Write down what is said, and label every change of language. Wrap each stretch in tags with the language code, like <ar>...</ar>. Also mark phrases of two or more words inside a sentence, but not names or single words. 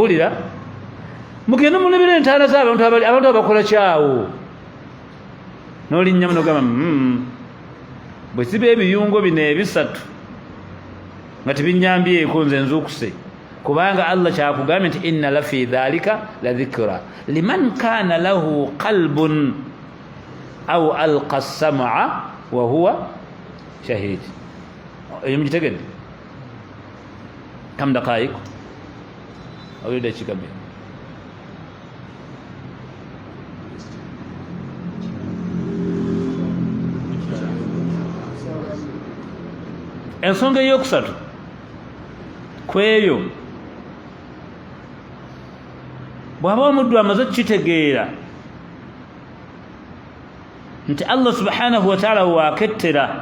<lg>Mugenda mulebera entaana z'abantu abantu abakola kyawo. n'olinnya muno gamba bwe siba ebiyungo bino ebisatu nga tebinnyambyeko nze nzuukuse kubanga Allah kyakugambye nti</lg> <ar>إن لفي ذلك لذكرى لمن كان له قلب أو ألقى السمع وهو شهيد.</ar> <lg>eyo mugitegedde</lg> <ar>كم دقائق</ar> <lg>awulira dakika bbiri. ensonga eyokusatu kweyo bw'aba omuddu amaze okukitegeera nti Allah</lg> <ar>سبحانه وتعالى</ar> <lg>waakettera</lg>